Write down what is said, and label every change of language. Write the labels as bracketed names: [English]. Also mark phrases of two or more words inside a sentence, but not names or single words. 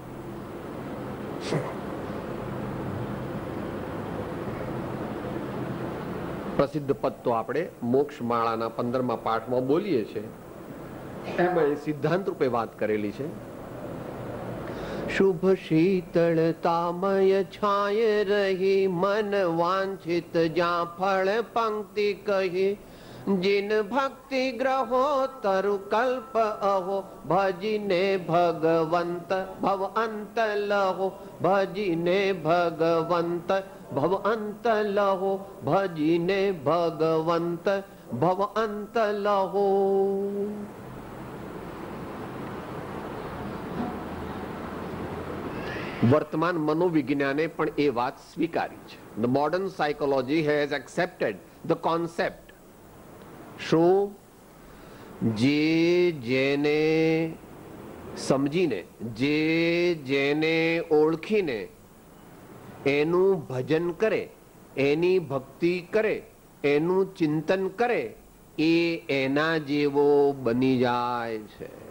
[Gujarati] પ્રસિદ્ધ પદ તો આપણે મોક્ષ માળાના 15મા પાઠમાં બોલીએ છીએ. એમાં સિદ્ધાંત રૂપે વાત કરેલી છે. શુભ શીતળતામય છાય રહી મન વાંછિત જ્યાં ફળ પંક્તિ કહી જિન ભક્તિ ગ્રહો તરુ કલ્પ અહો ભજીને ભગવંત ભવ અંત લહો ભજીને ભગવંત ભવ અંત લહો ભજીને ભગવંત ભવ અંત લહો. વર્તમાન મનોવિજ્ઞાને પણ એ વાત સ્વીકારી છે. [English] The modern psychology has accepted the concept. [Gujarati] શું જે જેને સમજીને, જે જેને ઓળખીને એનું ભજન કરે, એની ભક્તિ કરે, એનું ચિંતન કરે એ એના જેવો બની જાય છે.